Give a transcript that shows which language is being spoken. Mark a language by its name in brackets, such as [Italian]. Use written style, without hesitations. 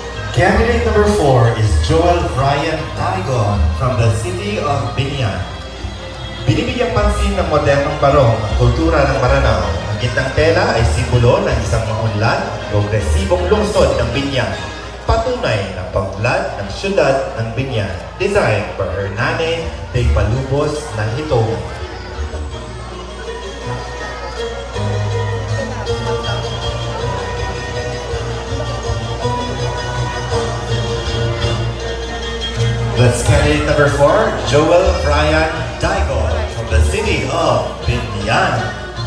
[English] Candidate number 4 is Joel Brian Taigon from the city of Binyan. [Filipino] Binibigyang pansin ng modernong barong ang kultura ng Maranao. Ang gitnang tela ay simbolo ng isang maunlad, progresibong lungsod ng Binyan. Patunay ng pagblad ng syudad ng Binyan. [English] Designed by Hernane de Palubos ng Hitong. That's candidate number 4, Joel Brian Daigon from the city of Binyan.